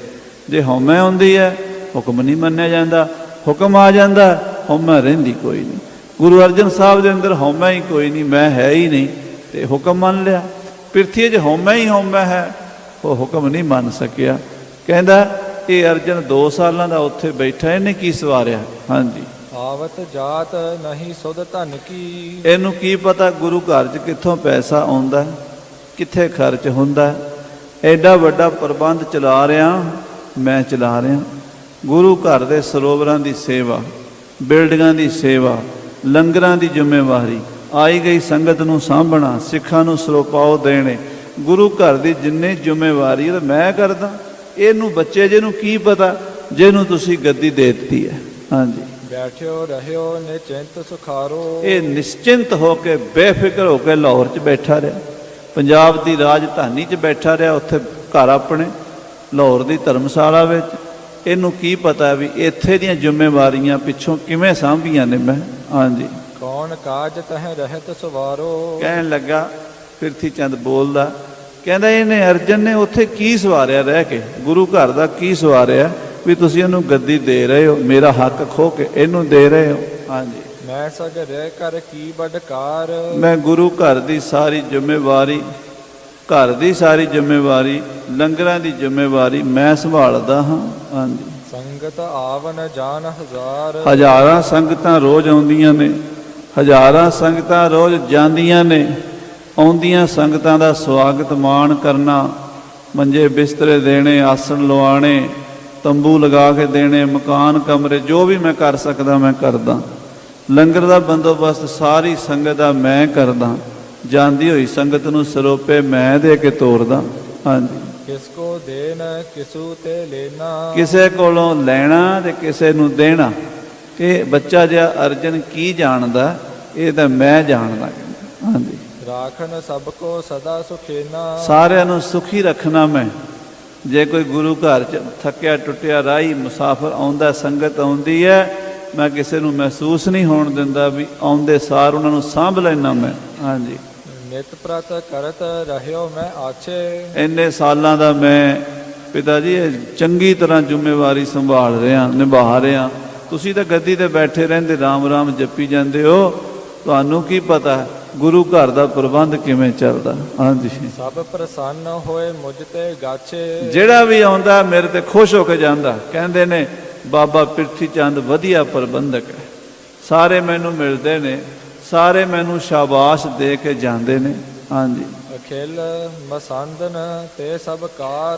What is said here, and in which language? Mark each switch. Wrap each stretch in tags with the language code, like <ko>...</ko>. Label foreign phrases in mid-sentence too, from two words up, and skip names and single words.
<pa>ਜੇ ਹਉਮੈ ਹੁੰਦੀ ਹੈ ਹੁਕਮ ਨਹੀਂ ਮੰਨਿਆ ਜਾਂਦਾ, ਹੁਕਮ ਆ ਜਾਂਦਾ ਹਉਮੈ ਰਹਿੰਦੀ ਕੋਈ ਨਹੀਂ। ਗੁਰੂ ਅਰਜਨ ਸਾਹਿਬ ਦੇ ਅੰਦਰ ਹਉਮੈ ਹੀ ਕੋਈ ਨਹੀਂ, ਮੈਂ ਹੈ ਹੀ ਨਹੀਂ, ਤੇ ਹੁਕਮ ਮੰਨ ਲਿਆ। ਪਿਰਥੀ 'ਚ ਹਉਮੈ ਹੀ ਹਉਮੈ ਹੈ, ਉਹ ਹੁਕਮ ਨਹੀਂ ਮੰਨ ਸਕਿਆ। ਕਹਿੰਦਾ ਇਹ ਅਰਜਨ 2 ਸਾਲਾਂ ਦਾ ਉੱਥੇ ਬੈਠਾ, ਇਹਨੇ ਕੀ ਸਵਾਰਿਆ। ਹਾਂਜੀ,</pa> <hi>आवत जात नहीं सुध धन की,</hi> <pa>ਇਹਨੂੰ ਕੀ ਪਤਾ ਗੁਰੂ ਘਰ 'ਚ ਕਿੱਥੋਂ ਪੈਸਾ ਆਉਂਦਾ, ਕਿੱਥੇ ਖਰਚ ਹੁੰਦਾ। ਐਡਾ ਵੱਡਾ ਪ੍ਰਬੰਧ ਚਲਾ ਰਿਹਾ ਮੈਂ, ਚਲਾ ਰਿਹਾ। ਗੁਰੂ ਘਰ ਦੇ ਸਰੋਵਰਾਂ ਦੀ ਸੇਵਾ, ਬਿਲਡਿੰਗਾਂ ਦੀ ਸੇਵਾ, ਲੰਗਰਾਂ ਦੀ ਜ਼ਿੰਮੇਵਾਰੀ, ਆਈ ਗਈ ਸੰਗਤ ਨੂੰ ਸਾਂਭਣਾ, ਸਿੱਖਾਂ ਨੂੰ ਸਰੋਪਾਓ ਦੇਣੇ, ਗੁਰੂ ਘਰ ਦੀ ਜਿੰਨੀ ਜ਼ਿੰਮੇਵਾਰੀ ਉਹ ਮੈਂ ਕਰਦਾ। ਇਹਨੂੰ ਬੱਚੇ ਜਿਹਨੂੰ ਕੀ ਪਤਾ ਜਿਹਨੂੰ ਤੁਸੀਂ ਗੱਦੀ ਦੇ ਦਿੱਤੀ ਹੈ। ਹਾਂਜੀ,</pa> <hi>बैठो रहियो निश्चिंत सुखारो,</hi> <pa>ਇਹ ਨਿਸ਼ਚਿੰਤ ਹੋ ਕੇ ਬੇਫਿਕਰ ਹੋ ਕੇ ਲਾਹੌਰ 'ਚ ਬੈਠਾ ਰਿਹਾ। ਪੰਜਾਬ ਦੀ ਰਾਜਧਾਨੀ 'ਚ ਬੈਠਾ ਰਿਹਾ, ਉੱਥੇ ਘਰ ਆਪਣੇ ਲਾਹੌਰ ਦੀ ਧਰਮਸ਼ਾਲਾ ਵਿੱਚ। ਇਹਨੂੰ ਕੀ ਪਤਾ ਵੀ ਇੱਥੇ ਦੀਆਂ ਜ਼ਿੰਮੇਵਾਰੀਆਂ ਪਿੱਛੋਂ ਕਿਵੇਂ ਸਾਂਭੀਆਂ ਨੇ ਮੈਂ। ਹਾਂਜੀ,</pa> <hi>कौन काज तह रहत सवारो,</hi> <pa>ਕਹਿਣ ਲੱਗਾ ਪਿਰਥੀ ਚੰਦ ਬੋਲਦਾ, ਕਹਿੰਦਾ ਇਹਨੇ ਅਰਜਨ ਨੇ ਉੱਥੇ ਕੀ ਸਵਾਰਿਆ ਰਹਿ ਕੇ, ਗੁਰੂ ਘਰ ਦਾ ਕੀ ਸਵਾਰਿਆ ਵੀ ਤੁਸੀਂ ਇਹਨੂੰ ਗੱਦੀ ਦੇ ਰਹੇ ਹੋ, ਮੇਰਾ ਹੱਕ ਖੋ ਕੇ ਇਹਨੂੰ ਦੇ ਰਹੇ ਹੋ। ਹਾਂਜੀ,</pa> <hi>मैं सग रह कर की बडकार,</hi> <pa>ਮੈਂ ਗੁਰੂ ਘਰ ਦੀ ਸਾਰੀ ਜ਼ਿੰਮੇਵਾਰੀ, ਘਰ ਦੀ ਸਾਰੀ ਜ਼ਿੰਮੇਵਾਰੀ, ਲੰਗਰਾਂ ਦੀ ਜ਼ਿੰਮੇਵਾਰੀ ਮੈਂ ਸੰਭਾਲਦਾ ਹਾਂ। ਹਾਂਜੀ,</pa> <hi>संगत आवन जान हजार,</hi> <pa>ਹਜ਼ਾਰਾਂ ਸੰਗਤਾਂ ਰੋਜ਼ ਆਉਂਦੀਆਂ ਨੇ, ਹਜ਼ਾਰਾਂ ਸੰਗਤਾਂ ਰੋਜ਼ ਜਾਂਦੀਆਂ ਨੇ। ਆਉਂਦੀਆਂ ਸੰਗਤਾਂ ਦਾ ਸਵਾਗਤ ਮਾਣ ਕਰਨਾ, ਮੰਜੇ ਬਿਸਤਰੇ ਦੇਣੇ, ਆਸਣ ਲਵਾਣੇ, ਤੰਬੂ ਲਗਾ ਕੇ ਦੇਣੇ, ਮਕਾਨ ਕਮਰੇ, ਜੋ ਵੀ ਮੈਂ ਕਰ ਸਕਦਾ ਮੈਂ ਕਰਦਾ। ਲੰਗਰ ਦਾ ਬੰਦੋਬਸਤ ਸਾਰੀ ਸੰਗਤ ਦਾ ਮੈਂ ਕਰਦਾ। ਜਾਂਦੀ ਹੋਈ ਸੰਗਤ ਨੂੰ ਸਰੋਪੇ ਮੈਂ ਦੇ ਕੇ ਤੋਰਦਾ। ਹਾਂਜੀ,</pa> <hi>किसको देन किसू ते लेना,</hi> <pa>ਕਿਸੇ ਕੋਲੋਂ ਲੈਣਾ ਤੇ ਕਿਸੇ ਨੂੰ ਦੇਣਾ। ਇਹ ਬੱਚਾ ਜਿਹਾ ਅਰਜਨ ਕੀ ਜਾਣਦਾ, ਇਹ ਤਾਂ ਮੈਂ ਜਾਣਦਾ। ਹਾਂਜੀ,</pa> <hi>राखन सबको सदा सुखेना,</hi> <pa>ਸਾਰਿਆਂ ਨੂੰ ਸੁਖੀ ਰੱਖਣਾ ਮੈਂ। ਜੇ ਕੋਈ ਗੁਰੂ ਘਰ 'ਚ ਥੱਕਿਆ ਟੁੱਟਿਆ ਰਾਹੀ ਮੁਸਾਫਰ ਆਉਂਦਾ, ਸੰਗਤ ਆਉਂਦੀ ਹੈ, ਮੈਂ ਕਿਸੇ ਨੂੰ ਮਹਿਸੂਸ ਨਹੀਂ ਹੋਣ ਦਿੰਦਾ ਵੀ ਆਉਂਦੇ ਸਾਰ ਉਹਨਾਂ ਨੂੰ ਸਾਂਭ ਲੈਣਾ ਮੈਂ। ਹਾਂਜੀ,</pa> <hi>नित प्रत करत रहियो मैं आछे,</hi> <pa>ਇੰਨੇ ਸਾਲਾਂ ਦਾ ਮੈਂ ਪਿਤਾ ਜੀ ਇਹ ਚੰਗੀ ਤਰ੍ਹਾਂ ਜ਼ਿੰਮੇਵਾਰੀ ਸੰਭਾਲ ਰਿਹਾ, ਨਿਭਾ ਰਿਹਾ। ਤੁਸੀਂ ਤਾਂ ਗੱਦੀ ਤੇ ਬੈਠੇ ਰਹਿੰਦੇ, ਰਾਮ ਰਾਮ ਜਪੀ ਜਾਂਦੇ ਹੋ, ਤੁਹਾਨੂੰ ਕੀ ਪਤਾ ਗੁਰੂ ਘਰ ਦਾ ਪ੍ਰਬੰਧ ਕਿਵੇਂ ਚੱਲਦਾ। ਹਾਂਜੀ,</pa> <hi>सब प्रसन्न होए मुझ ते गाछे,</hi> <pa>ਜਿਹੜਾ ਵੀ ਆਉਂਦਾ ਮੇਰੇ ਤੇ ਖੁਸ਼ ਹੋ ਕੇ ਜਾਂਦਾ। ਕਹਿੰਦੇ ਨੇ ਬਾਬਾ ਪ੍ਰਿਥੀ ਚੰਦ ਵਧੀਆ ਪ੍ਰਬੰਧਕ ਹੈ। ਸਾਰੇ ਮੈਨੂੰ ਮਿਲਦੇ ਨੇ, ਸਾਰੇ ਮੈਨੂੰ ਸ਼ਾਬਾਸ਼ ਦੇ ਕੇ ਜਾਂਦੇ ਨੇ। ਹਾਂਜੀ,</pa> <hi>अखिल मसंदन ते सभ कार।</hi>